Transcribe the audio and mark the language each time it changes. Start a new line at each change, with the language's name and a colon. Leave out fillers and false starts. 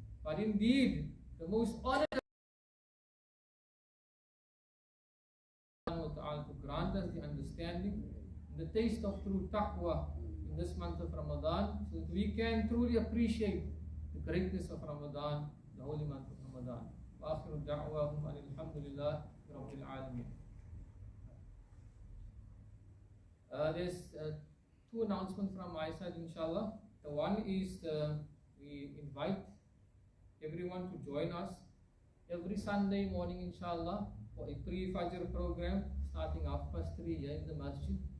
English: But indeed, the most honored to grant us the understanding and the taste of true taqwa in this month of Ramadan, so that we can truly appreciate the greatness of Ramadan, the holy month of Ramadan.
Arabic: وآخر دعواهم أن الحمد لله رب العالمين.
English: There's two announcements from my side, inshallah. The one is we invite everyone to join us every Sunday morning, inshallah, for a pre-Fajr program starting 3:30 here in the masjid.